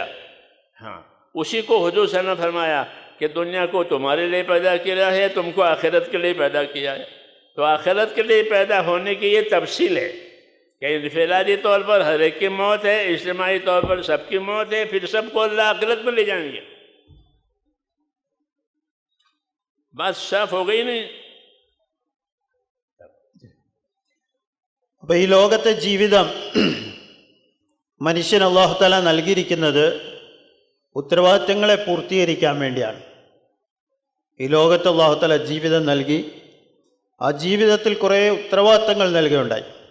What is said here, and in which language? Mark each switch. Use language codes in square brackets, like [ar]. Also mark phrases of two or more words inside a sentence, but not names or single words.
[ur] ہاں، اسی کو حضور [ar] صلى الله عليه وسلم [ur] فرمایا کہ دنیا کو تمہارے لیے پیدا کیا ہے، تم کو آخرت کے لیے پیدا کیا ہے. تو آخرت کے لیے پیدا ہونے کی یہ تفصیل ہے کہ انفرادی طور پر ہر ایک کی موت ہے، اجتماعی طور پر سب کی موت ہے، پھر سب کو اللہ آخرت میں لے جائیں گے. بات صاف ہو گئی نہیں? [ml] അപ്പോൾ ഈ ലോകത്തെ ജീവിതം മനുഷ്യൻ അല്ലാഹു തആല നൽകിയിരിക്കുന്നത് ഉത്തരവാദിത്തങ്ങളെ പൂർത്തീകരിക്കാൻ വേണ്ടിയാണ്. ഈ ലോകത്ത് അല്ലാഹു തആല ജീവിതം നൽകി, ആ ജീവിതത്തിൽ കുറേ ഉത്തരവാദിത്തങ്ങൾ നൽകുകയുണ്ടായി.